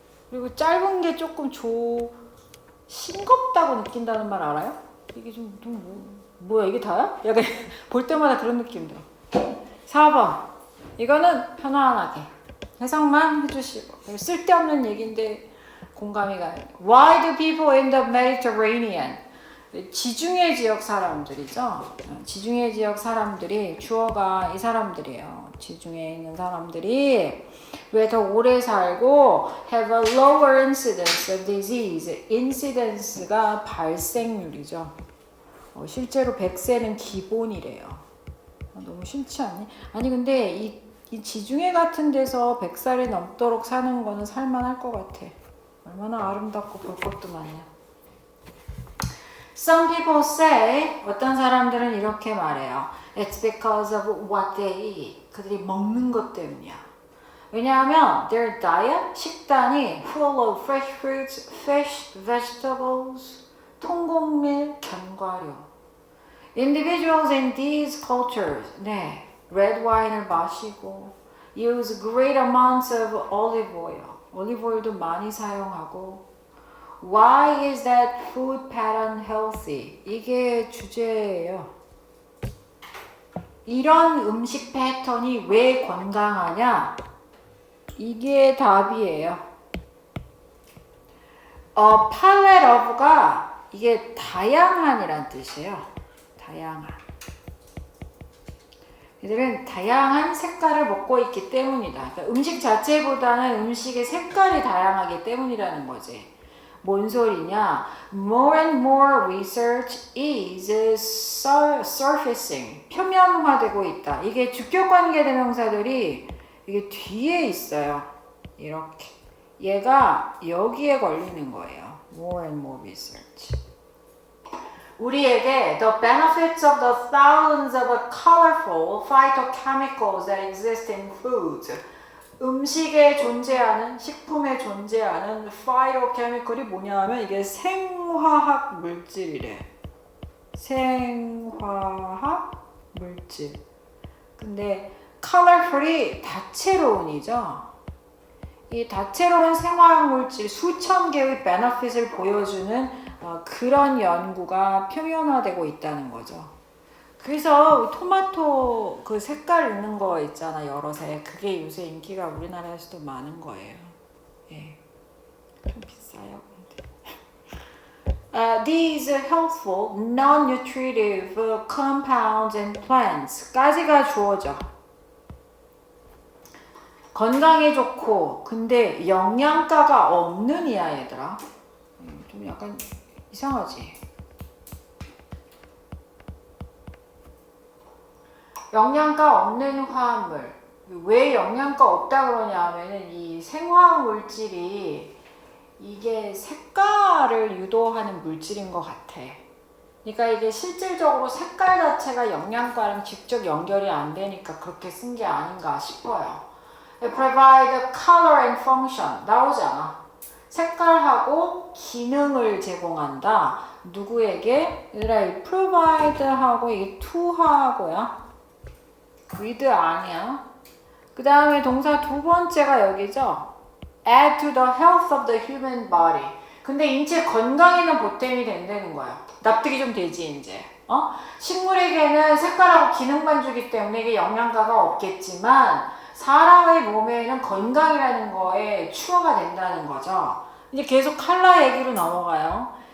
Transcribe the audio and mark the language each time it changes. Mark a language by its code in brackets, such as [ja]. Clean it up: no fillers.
[ko] 그리고 짧은 게 조금 싱겁다고 느낀다는 말 알아요? 이게 좀 뭐야 이게 다야? 약간 볼 때마다 그런 느낌 들어. 4번. 이거는 편안하게 해석만 해주시고 쓸데없는 얘기인데 공감이 가요. [en] Why do people in the Mediterranean? [ko] 지중해 지역 사람들이죠. 지중해 지역 사람들이 주어가 이 사람들이에요. 지중해에 있는 사람들이 왜 더 오래 살고 [en] have a lower incidence of disease. [ko] incidence가 발생률이죠. 실제로 100세는 기본이래요. 너무 싫지 않니? 아니 근데 이 지중해 같은 데서 100살이 넘도록 사는 거는 살만할 것 같아. 얼마나 아름답고 볼 것도 많냐. [en] Some people say, [ko] 어떤 사람들은 이렇게 말해요. [en] It's because of what they eat. [ko] 그들이 먹는 것 때문이야. 왜냐하면 [en] their diet, [ko] 식단이 [en] full of fresh fruits, fish, vegetables, [ko] 통곡밀, 견과류. [en] Individuals in these cultures, red wine을 [ko] 마시고 [en] use great amounts of olive oil. [ko] 올리브 오일도 많이 사용하고 [en] Why is that food pattern healthy? [ko] 이게 주제예요. 이런 음식 패턴이 왜 건강하냐? 이게 답이에요. palette of가 이게 다양한이란 뜻이에요. 다양한. 얘들은 다양한 색깔을 먹고 있기 때문이다. 그러니까 음식 자체보다는 음식의 색깔이 다양하기 때문이라는 거지. 뭔 소리냐? [en] More and more research is surfacing. [ko] 표면화되고 있다. 이게 주격관계 대명사들이 이게 뒤에 있어요. 이렇게. 얘가 여기에 걸리는 거예요. [en] More and more research. [ko] 우리에게 [en] the benefits of the thousands of colorful phytochemicals that exist in foods. [ko] 음식에 존재하는, 식품에 존재하는 phytochemical이 뭐냐 하면 이게 생화학 물질이래. 생화학 물질. 근데 colorful이 다채로운이죠. 이 다채로운 생화학 물질 수천 개의 benefit을 보여주는 그런 연구가 표면화되고 있다는 거죠. 그래서 토마토 그 색깔 있는 거 있잖아, 여러 색. 그게 요새 인기가 우리나라에서도 많은 거예요. 예. 좀 비싸요, 근데. [en] These healthful, non-nutritive compounds in plants [ko] 까지가 주어져. 건강에 좋고, 근데 영양가가 없는 이야, 얘들아. 좀 약간 이상하지? 영양가 없는 화합물. 왜 영양가 없다 그러냐 하면은 이 생화학 물질이 이게 색깔을 유도하는 물질인 것 같아. 그러니까 이게 실질적으로 색깔 자체가 영양가랑 직접 연결이 안 되니까 그렇게 쓴 게 아닌가 싶어요. [en] Provide color and function [ko] 나오잖아. 색깔하고 기능을 제공한다. 누구에게? 얘들아, 이 provide하고 이게 to하고야. with 아니야. 그 다음에 동사 두 번째가 여기죠. [en] add to the health of the human body. [ko] 근데 인체 건강에는 보탬이 된다는 거야. 납득이 좀 되지 이제. 식물에게는 색깔하고 기능만 주기 때문에 이게 영양가가 없겠지만 사람의 몸에는 건강이라는 거에 추가가 된다는 거죠. 이제 계속 컬러 얘기로 넘어가요.